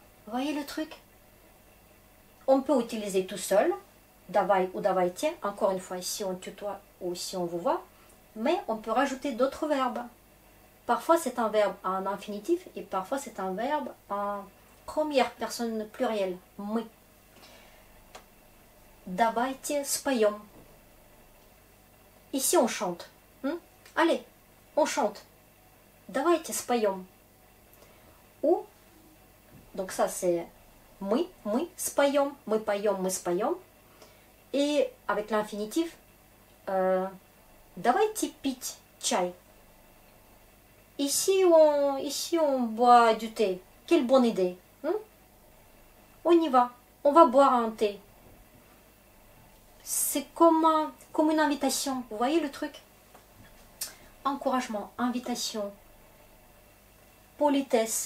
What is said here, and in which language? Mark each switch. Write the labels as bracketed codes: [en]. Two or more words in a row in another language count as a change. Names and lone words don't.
[fr] Voyez le truc? On peut utiliser tout seul, давай ou давайте, encore une fois, si on tutoie ou si on vous voit. Mais on peut rajouter d'autres verbes. Parfois, c'est un verbe en infinitif et parfois, c'est un verbe en première personne plurielle. [ru] Мы. Давайте споем. [fr] Ici, on chante. Allez, on chante. [ru] Давайте споем. [fr] Ou, donc ça c'est [ru] споем, мы споем. [fr] Et avec l'infinitif, [ru] давайте пить чай. [fr] Ici on boit du thé. Quelle bonne idée. On y va. On va boire un thé. C'est comme une invitation. Vous voyez le truc? Encouragement, invitation, politesse.